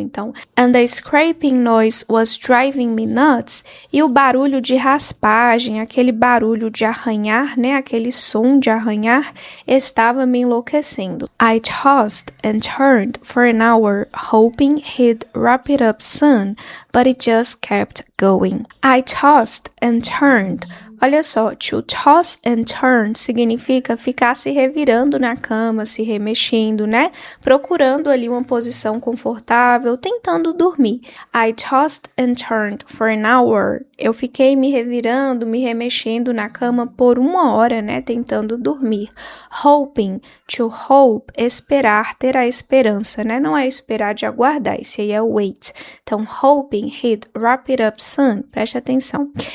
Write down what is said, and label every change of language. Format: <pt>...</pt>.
<en>Então, and the scraping noise was driving me nuts.</en> <pt>E o barulho de raspagem, aquele barulho de arranhar, né? Aquele som de arranhar, estava me enlouquecendo.</pt> <en>I tossed and turned for an hour, hoping he'd wrap it up soon, but it just kept going. I tossed and turned.</en> <pt>Olha só,</pt> <en>to toss and turn</en> <pt>significa ficar se revirando na cama, se remexendo, né? Procurando ali uma posição confortável, tentando dormir.</pt> <en>I tossed and turned for an hour.</en> <pt>Eu fiquei me revirando, me remexendo na cama por 1 hora, né? Tentando dormir. Hoping, to hope, esperar, ter a esperança, né? Não é esperar de aguardar, esse aí é wait. Então,</pt> <en>hoping he'd wrap it up soon.</en> <pt>Preste atenção.</pt>